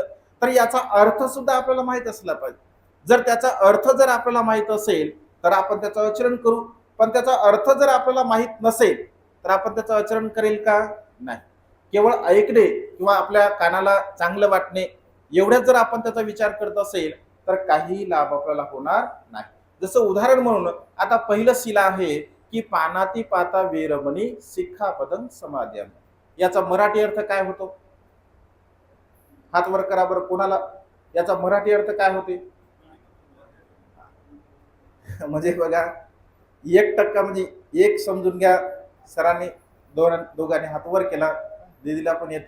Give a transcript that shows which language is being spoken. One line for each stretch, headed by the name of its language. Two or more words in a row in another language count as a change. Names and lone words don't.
Marathi: तर याचा अर्थ सुद्धा आपल्याला माहित असला पाहिजे. जर त्याचा अर्थ जर आपल्याला माहित असेल तर आपण त्याचं आचरण करू, पण त्याचा अर्थ जर आपल्याला माहित नसेल तर आपण त्याचं आचरण करेल का? नाही. केवळ ऐकणे किंवा आपल्या कानाला चांगलं वाटणे एवढ्याच जर आपण त्याचा विचार करत असेल तर काही लाभ आपल्याला होणार नाही. जसं उदाहरण म्हणून आता पहिलं शील आहे की
Pali: पानाती पाता वेरमणी सिक्खापदं समाद्याम.
Marathi: याचा मराठी अर्थ काय होतो? हात वर करा बरं कोणाला याचा मराठी अर्थ काय होते? म्हणजे बघा, 1% म्हणजे एक समजून घ्या. सरांनी दोघांनी हात वर केला, दीदीला पण येते.